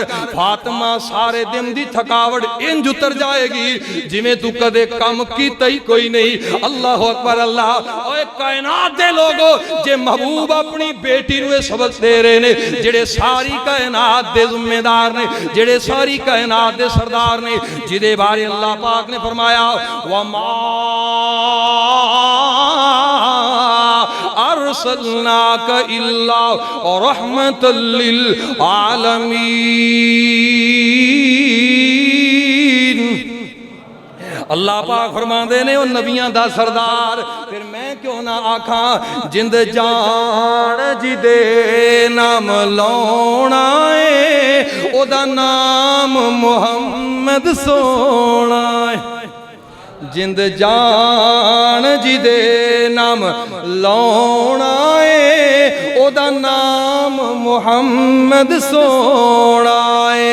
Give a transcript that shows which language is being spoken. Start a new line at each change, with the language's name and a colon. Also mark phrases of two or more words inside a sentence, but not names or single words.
Punjabi: فاطمہ سارے دن دی تھکاوٹ انج اتر جائے گی جویں تو کدے کم کیتا ای کوئی نہیں.
Arabic: الله أكبر الله.
Punjabi: اوئے کائنات دے لوگو، جے محبوب اپنی بیٹی نوں سبق دے رہے نے، جیہڑے ساری کائنات دے ذمہ دار نے، جیہڑے ساری کائنات دے سردار نے، جدے بارے اللہ پاک نے فرمایا
Arabic: وما أرسلناك إلا رحمة للعالمين.
Punjabi: اللہ پاک فرماندے نے او نبیاں دا سردار، فیر میں کیوں نہ آکھاں جند جان جدے نام لاؤنا اے اودا نام محمد سوہنا اے. جند جان جدے نام لاؤنا اے اودا نام محمد سوہنا اے.